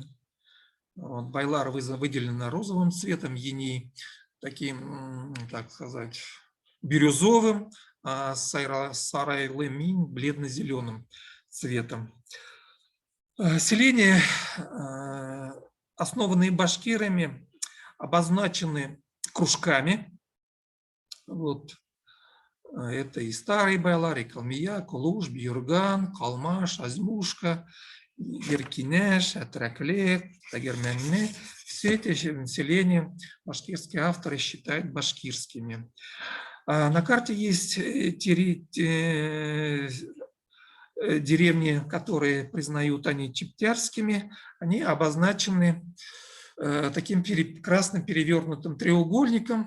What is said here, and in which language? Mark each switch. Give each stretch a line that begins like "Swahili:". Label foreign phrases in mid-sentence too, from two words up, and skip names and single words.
Russian: Вот, Байлар выделено розовым цветом, Еней таким, так сказать, бирюзовым, а Сарайлы, Минь бледно-зеленым цветом. Селения, основанные башкирами, обозначены кружками. Вот. Это и Старый Байлар, и Калмия, Кулуш, Бьюрган, Калмаш, Азмушка, Еркинеш, Атракле, Тагерменне. Все эти населения башкирские авторы считают башкирскими. На карте есть деревни, которые признают они чептярскими. Они обозначены таким красным перевернутым треугольником.